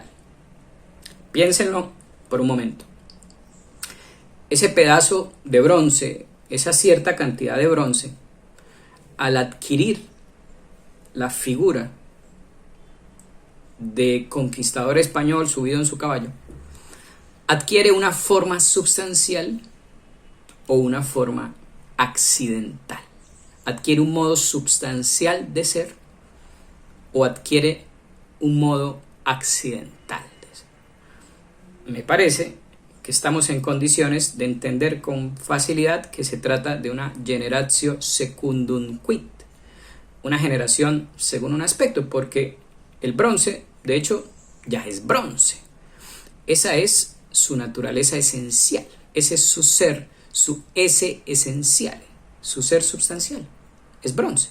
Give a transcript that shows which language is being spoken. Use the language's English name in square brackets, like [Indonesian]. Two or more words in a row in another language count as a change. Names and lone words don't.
[Spanish] Piénsenlo por un momento. Ese pedazo de bronce, esa cierta cantidad de bronce, al adquirir la figura de conquistador español subido en su caballo, adquiere una forma substancial o una forma accidental. Adquiere un modo substancial de ser o adquiere un modo accidental de ser. Me parece que estamos en condiciones de entender con facilidad que se trata de una [Latin] generatio secundum quid, [Spanish] una generación según un aspecto, porque el bronce, de hecho, ya es bronce. Esa es su naturaleza esencial, ese es su ser, su ese esencial, su ser substancial, es bronce.